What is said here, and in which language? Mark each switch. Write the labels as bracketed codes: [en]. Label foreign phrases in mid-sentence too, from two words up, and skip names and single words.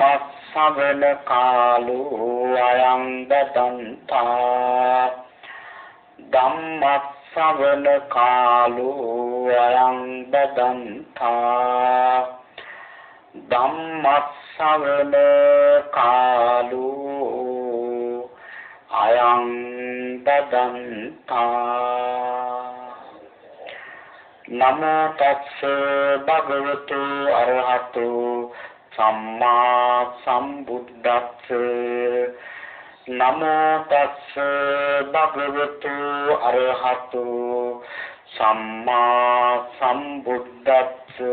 [pi] ශ්‍රවණ කාලෝ අයං දදන්තා ධම්ම ශ්‍රවණ කාලෝ අයං දදන්තා ධම්ම ශ්‍රවණ කාලෝ අයං දදන්තා. නමෝ තස්ස භගවතු අරහතු සම්මා සම්බුද්දස්ස. නමෝ තස්ස භගවතු අරහතු සම්මා සම්බුද්දස්ස.